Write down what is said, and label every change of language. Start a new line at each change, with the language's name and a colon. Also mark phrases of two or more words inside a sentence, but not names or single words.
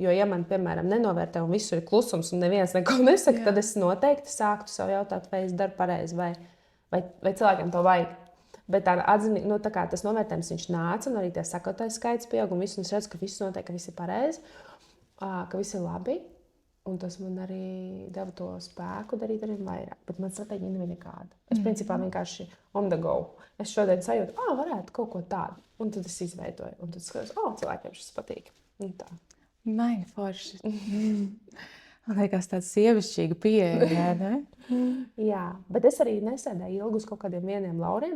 Latvian: Jo, ja man, piemēram, nenovērtē un visur ir klusums un neviens neko nesaka, tad es noteikti sāktu sev jautāt, vai es daru pareizi, vai cilvēkiem to vajag. Bet tā atzinība, tas novērtējums viņš nāca, un arī tie sakotāju skaits pieaug, un es redzu, ka viss notiek, ka viss ir pareizi, ka viss ir labi. Un tas man arī deva to spēku darīt arī vairāk. Bet man stratēģija nebija nekāda. Es principā vienkārši
English: on the go.
Latvian: Es šodien sajūtu, varētu kaut ko tādu. Un tad es izveidoju. Un tad skatos, cilvēkiem šis patīk. Un tā. Nē, forši. Man liekas tāds sievišķīga pieeja, ne? Jā, bet es arī nesēdēju ilgi uz kaut kādiem vieniem lauriem.